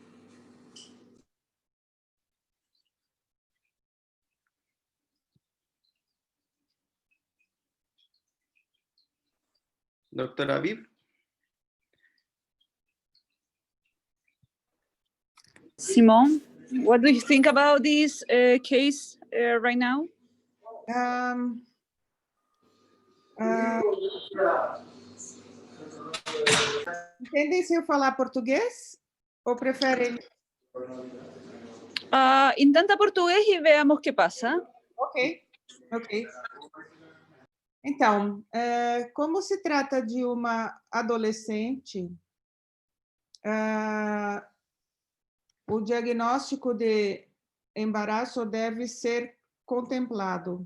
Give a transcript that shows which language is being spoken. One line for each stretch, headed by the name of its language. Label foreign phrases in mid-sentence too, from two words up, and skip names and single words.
Spanish: Doctora Aviv.
English: Simone, what do you think about this case right now?
Portuguese: Entendem se eu falar português? Ou preferem?
Spanish: Intenta português e veamos qué pasa. Ok.
Portuguese: Então, como se trata de uma adolescente, o diagnóstico de embaraço deve ser contemplado.